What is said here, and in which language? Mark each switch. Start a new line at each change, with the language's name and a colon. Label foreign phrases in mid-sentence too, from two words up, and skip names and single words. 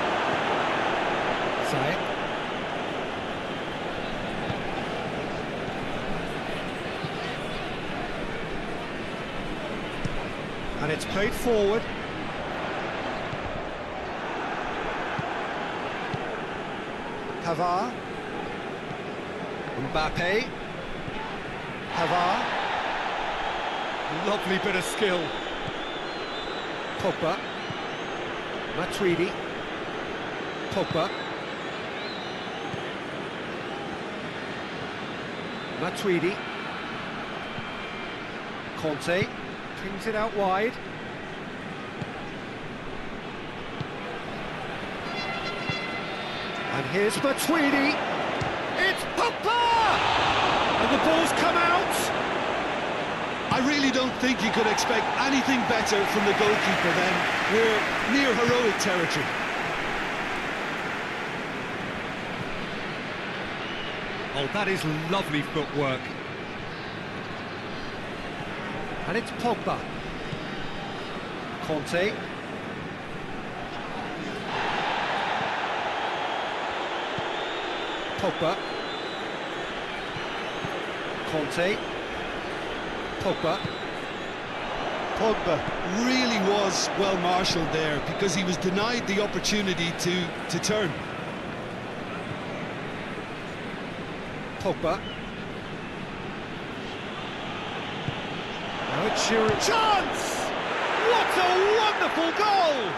English: Zayek. And it's played forward. Pavard. Mbappe. Pavard. Lovely bit of skill. Pogba. Matuidi. Pogba. Matuidi. Conte. Pings it out wide. And here's Matuidi. It's Pogba! And the ball's come out. I really don't think you could expect anything better from the goalkeeper then. We're near heroic territory. Oh, that is lovely footwork. And it's Pogba. Conte. Pogba. Conte. Pogba. Pogba really was well marshalled there because he was denied the opportunity to turn. Pogba. Now it's Giroud. Chance! What a wonderful goal!